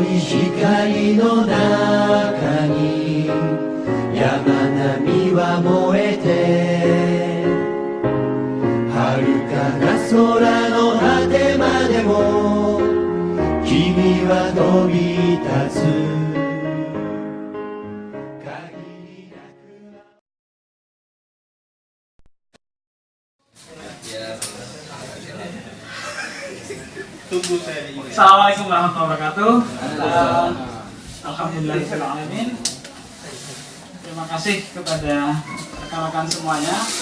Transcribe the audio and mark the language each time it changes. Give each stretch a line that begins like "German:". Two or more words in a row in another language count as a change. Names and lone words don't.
Japanese: 光の中に山並みは燃えて遥かな空の果てまでも君は飛び立つ
Arabic: السلام عليكم ورحمة الله وبركاته. الحمد لله الرحمن الرحيم.
Indonesian: Terima kasih kepada rekan-rekan semuanya.